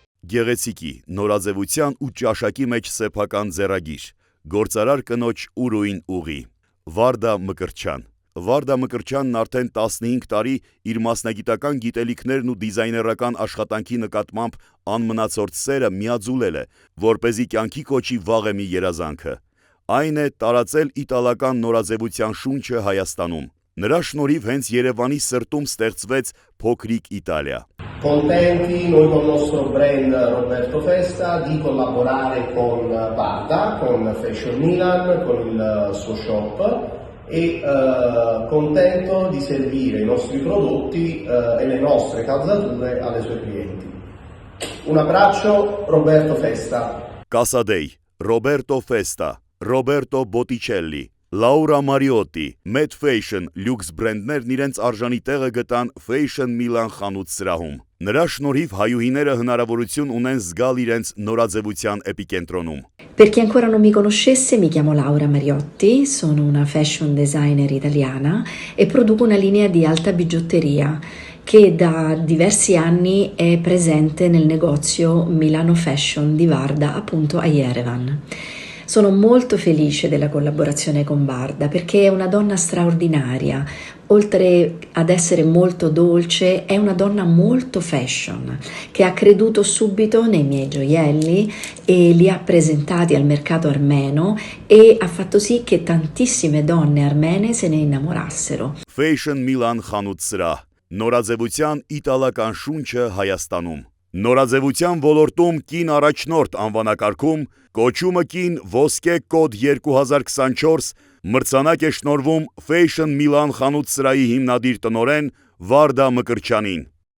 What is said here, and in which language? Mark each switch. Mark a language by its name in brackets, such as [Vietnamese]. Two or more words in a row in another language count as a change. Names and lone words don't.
[Armenian] գեղեցիկի, նորաձևության ու ճաշակի մեջ սեփական ձեռագիր, գործարար կնոջ ուրույն ուղի, Վարդա Մկրտչյան։ Վարդա Մկրտչյանն արդեն 15 տարի իր մասնագիտական գիտելիքներն ու դիզայներական աշխատանքի նկատմամբ անմնացորդ սերը միաձուլել է, որպեսզի կյանքի կոչի վաղեմի երազանքը։ Այն է տարածել իտալական նորաձևության շունչը Հայաստանում։ Նրա շնորհիվ հենց Երևանի սրտում ստեղծվեց փոքրիկ Իտալիա։ [Italian] Contenti noi con il nostro brand Roberto Festa di collaborare con Varda, con Fashion Milan, con il suo shop e contento di servire i nostri prodotti e le nostre calzature alle sue clienti. Un abbraccio, Roberto Festa. [Armenian] Casadei, Roberto Festa, Roberto Botticelli, Laura Mariotti, Mad Fashion լյուքս բրենդներն իրենց արժանի տեղը գտան Fashion Milan խանութ սրահում։ Նրա շնորհիվ հայուհիները հնարավորություն ունեն զգալ իրենց նորաձևության էպիկենտրոնում։ [Italian] Per chi ancora non mi conoscesse, mi chiamo Laura Mariotti, sono una [English] fashion designer [Italian] italiana e produco una linea di alta bigiotteria che da diversi anni è presente nel negozio Milano Fashion di Varda, appunto a Yerevan. Sono molto felice della collaborazione con Varda perché è una donna straordinaria, oltre ad essere molto dolce, è una donna molto fashion, che ha creduto subito nei miei gioielli e li ha presentati al mercato armeno e ha fatto sì che tantissime donne armene se ne innamorassero. [Armenian] Fashion Milan խանութ սրահ, նորաձևության իտալական շունչը Հայաստանում։ Նորաձևության ոլորտում կին առաջնորդ անվանակարգում կոչումը կին ոսկե կոդ 2024 մրցանակ է շնորհվում Fashion Milan խանութ սրահի հիմնադիր տնօրեն Վարդա Մկրտչյանին։